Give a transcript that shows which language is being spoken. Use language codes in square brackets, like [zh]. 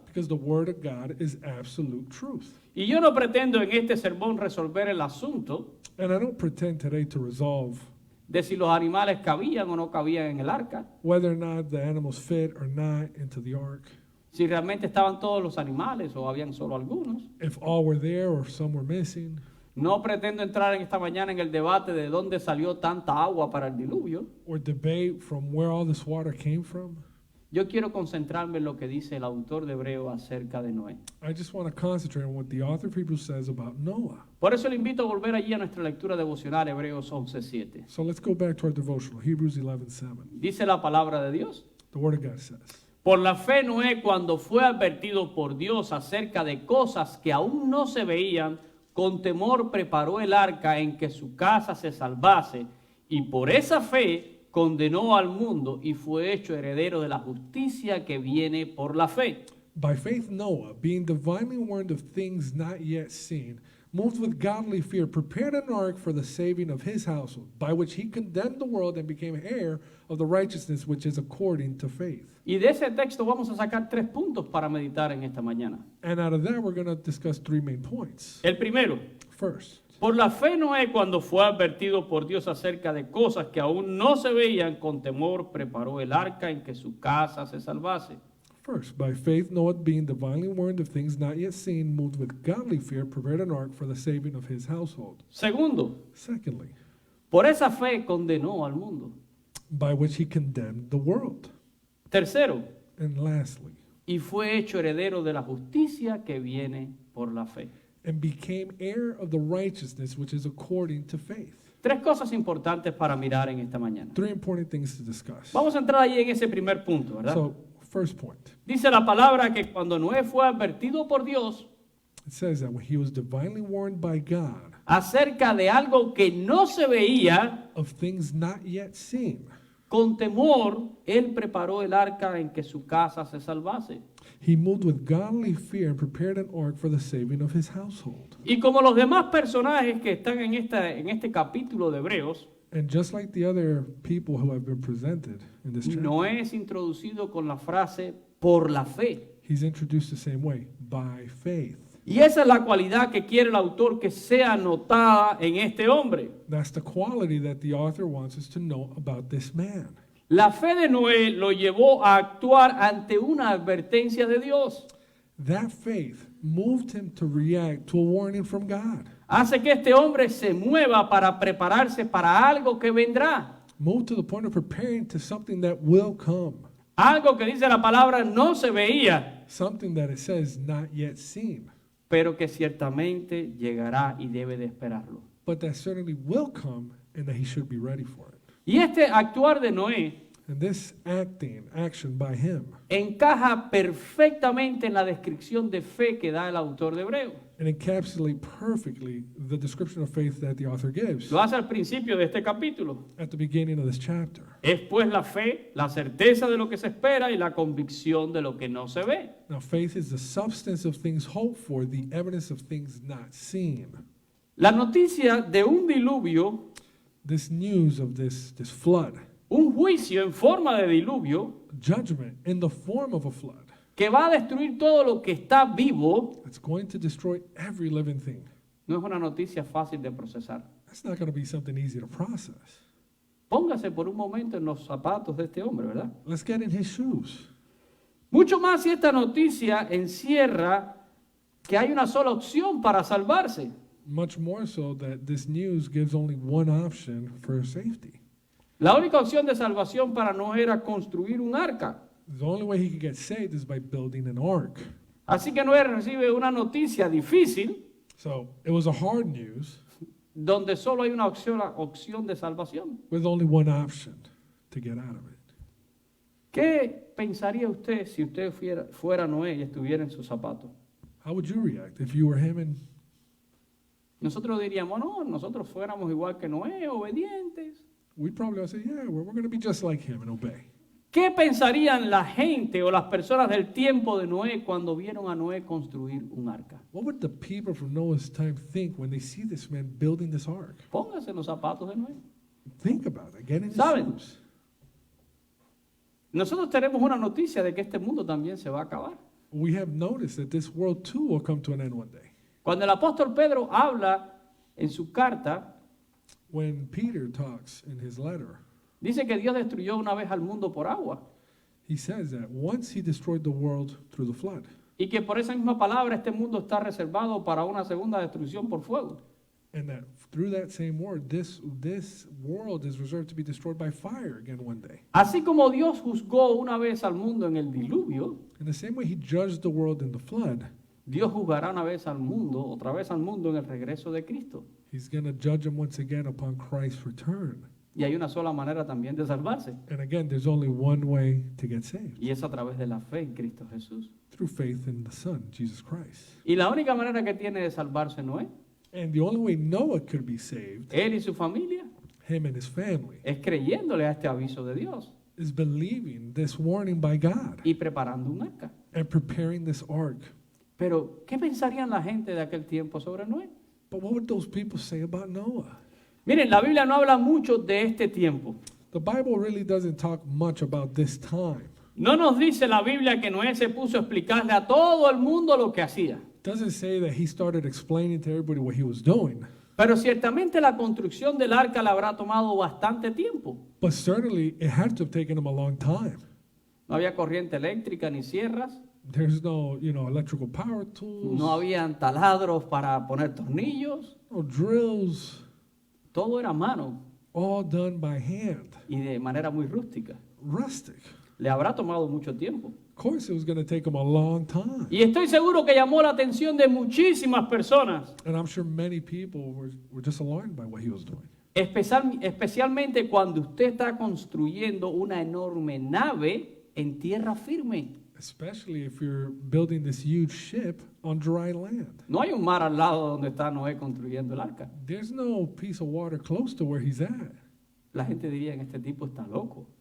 [en] because the word of God is absolute truth. [es] Y yo no pretendo en este sermón resolver el asunto [en] And I don't pretend today to resolve [es] de si los animales cabían o no cabían en el arca, [en] whether or not the animals fit or not into the ark, [es] si realmente estaban todos los animales o habían solo algunos. [en] if all were there or some were missing. [es] No pretendo entrar en esta mañana en el debate de dónde salió tanta agua para el diluvio. [en] Or debate from where all this water came from. [es] Yo quiero concentrarme en lo que dice el autor de Hebreo acerca de Noé. [en] I just want to concentrate on what the author of Hebrews says about Noah. [es] Por eso le invito a volver allí a nuestra lectura devocional, Hebreos 11:7. [en] So let's go back to our devotional, Hebrews 11:7. [es] Dice la palabra de Dios: [en] The word of God says, [es] por la fe Noé, cuando fue advertido por Dios acerca de cosas que aún no se veían, con temor preparó el arca en que su casa se salvase, y por esa fe condenó al mundo y fue hecho heredero de la justicia que viene por la fe. [en] By faith, Noah, being divinely warned of things not yet seen, moved with godly fear, prepared an ark for the saving of his household, by which he condemned the world and became heir of the righteousness which is according to faith. [es] Y de ese texto vamos a sacar 3 puntos para meditar en esta mañana. [en] And out of that, we're going to discuss 3 main points. [es] El primero, [en] First, [es] por la fe Noé, cuando fue advertido por Dios acerca de cosas que aún no se veían, con temor preparó el arca en que su casa se salvase. [en] by faith, Noah, being divinely warned of things not yet seen, moved with godly fear, prepared an ark for the saving of his household. [es] Segundo, [en] Secondly, [es] por esa fe condenó al mundo. [en] by which he condemned the world. [es] Tercero, [en] And lastly, [es] y fue hecho heredero de la justicia que viene por la fe. [en] and became heir of the righteousness which is according to faith. [es] 3 cosas importantes para mirar en esta mañana. [en] 3 important things to discuss. [es] Vamos a entrar ahí en ese primer punto, ¿verdad? [en] So, first point, [es] Dice la palabra que cuando Noé fue advertido por Dios [en] it says that when he was divinely warned by God [es] acerca de algo que no se veía, [en] of things not yet seen, [es] con temor, él preparó el arca en que su casa se salvase. [en] he moved with godly fear and prepared an ark for the saving of his household. [es] Y como los demás personajes que están en este capítulo de Hebreos, [en] And just like the other people who have been presented in this chapter, [es] Noé es introducido con la frase por la fe. [en] he's introduced the same way, by faith. [es] Y esa es la cualidad que quiere el autor que sea notada en este hombre. [en] That's the quality that the author wants us to know about this man. [es] La fe de Noé lo llevó a actuar ante una advertencia de Dios. [en] That faith moved him to react to a warning from God. [es] Hace que este hombre se mueva para prepararse para algo que vendrá. [en] Moved to the point of preparing to something that will come. [es] Algo que dice la palabra no se veía, [en] Something that it says not yet seen, [es] pero que ciertamente llegará y debe de esperarlo. [en] but that certainly will come and that he should be ready for it. [es] Y este actuar de Noé [en] And this action by him, [es] encaja perfectamente en la descripción de fe que da el autor de Hebreo. [en] and encapsulate perfectly the description of faith that the author gives [es] Lo hace al principio de este capítulo. [en] at the beginning of this chapter. [es] Es pues la fe, la certeza de lo que se espera y la convicción de lo que no se ve. [en] Now, faith is the substance of things hoped for, the evidence of things not seen. [es] La noticia de un diluvio, [en] This news of this flood, [es] un juicio en forma de diluvio, [en] judgment in the form of a flood, [es] que va a destruir todo lo que está vivo, [en] that's going to destroy every living thing. [es] no es una noticia fácil de procesar. [en] That's not going to be something easy to process. [es] Póngase por un momento en los zapatos de este hombre, ¿verdad? [en] Let's get in his shoes. [es] Mucho más si esta noticia encierra que hay una sola opción para salvarse. [en] Much more so that this news gives only one option for safety. [es] La única opción de salvación para Noé era construir un arca. [en] The only way he could get saved is by building an ark. [es] Así que Noé recibe una noticia difícil [en] So it was a hard news [es] donde solo hay una opción de salvación. [en] with only one option to get out of it. [es] ¿Qué pensaría usted si usted fuera Noé y estuviera en sus zapatos? [en] How would you react if you were him? And [es] Nosotros diríamos, no, nosotros fuéramos igual que Noé, obedientes. [en] we'd probably all say, yeah, we're going to be just like him and obey. [es] ¿Qué pensarían la gente o las personas del tiempo de Noé cuando vieron a Noé construir un arca? [en] What would the people from Noah's time think when they see this man building this ark? [es] Póngase en los zapatos de Noé. [en] Think about it. Get in his [es] ¿Saben? [en] shoes. [es] Nosotros tenemos una noticia de que este mundo también se va a acabar. [en] We have noticed that this world too will come to an end one day. [es] Cuando el apóstol Pedro habla en su carta, [en] When Peter talks in his letter, [es] dice que Dios destruyó una vez al mundo por agua [en] he says that once he destroyed the world through the flood, [es] y que por esa misma palabra este mundo está reservado para una segunda destrucción por fuego. [en] and that through that same word, this world is reserved to be destroyed by fire again one day. [es] Así como Dios juzgó una vez al mundo en el diluvio, [en] In the same way he judged the world in the flood, [es] Dios juzgará una vez al mundo, otra vez al mundo en el regreso de Cristo. [en] he's going to judge them once again upon Christ's return. [es] Y hay una sola manera también de salvarse, [en] And again, there's only one way to get saved, [es] y es a través de la fe en Cristo Jesús. [en] through faith in the Son, Jesus Christ. [es] Y la única manera que tiene de salvarse Noé, [en] And the only way Noah could be saved, [es] él y su familia, [en] him and his family, [es] es creyéndole a este aviso de Dios [en] is believing this warning by God [es] y preparando un arca. [en] and preparing this ark. [es] Pero, ¿qué pensarían la gente de aquel tiempo sobre Noé? [en] But what would those people say about Noah? [es] Miren, la Biblia no habla mucho de este tiempo. [en] The Bible really doesn't talk much about this time. [es] No nos dice la Biblia que Noé se puso a explicarle a todo el mundo lo que hacía. [en] It doesn't say that he started explaining to everybody what he was doing. [es] Pero ciertamente la construcción del arca le habrá tomado bastante tiempo. [en] But certainly it had to have taken him a long time. [es] No había corriente eléctrica ni sierras. [en] There's no, electrical power tools, [es] No habían taladros para poner tornillos. [en] no drills, [es] Todo era a mano [en] all done by hand, [es] y de manera muy rústica. [en] rustic. [es] Le habrá tomado mucho tiempo. [en] Of course, it was going to take him a long time. [es] Y estoy seguro que llamó la atención de muchísimas personas, [en] And I'm sure many people were just alarmed by what he was doing. [es] especialmente cuando usted está construyendo una enorme nave en tierra firme. [en] Especially if you're building this huge ship on dry land. [es] No hay un mar al lado donde está Noé construyendo el arca. [en] There's no piece of water close to where he's at. [es] La gente diría que este tipo está loco,